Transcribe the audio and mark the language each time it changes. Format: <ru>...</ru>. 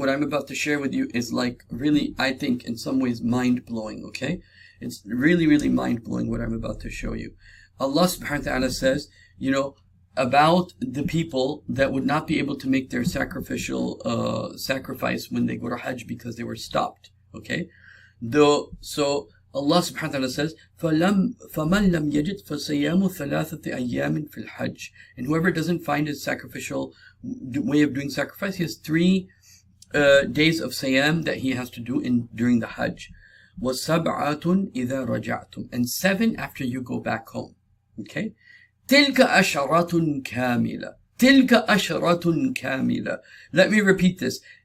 <en>What I'm about to share with you is like really, I think, in some ways mind-blowing, okay? It's really, really mind-blowing what I'm about to show you. Allah subhanahu wa ta'ala says, you know, about the people that would not be able to make their sacrificial sacrifice when they go to Hajj because they were stopped, okay? So Allah subhanahu wa ta'ala says,</en> <ar>فَمَنْ لَمْ يَجِدْ فَصِيَامُ ثَلَاثَةِ أَيَّامٍ فِي الْحَجِّ.</ar> <en>And whoever doesn't find his sacrificial way of doing sacrifice, he has 3 days of siyam that he has to do during the Hajj.</en> <ar>وَسَبْعَةٌ إِذَا رَجَعْتُمْ.</ar> <en>And 7 after you go back home.</en> <ar>Okay? تِلْكَ أَشَرَةٌ كَامِلَةٌ. تِلْكَ أَشَرَةٌ كَامِلَةٌ.</ar> <en>Let me repeat this.</en>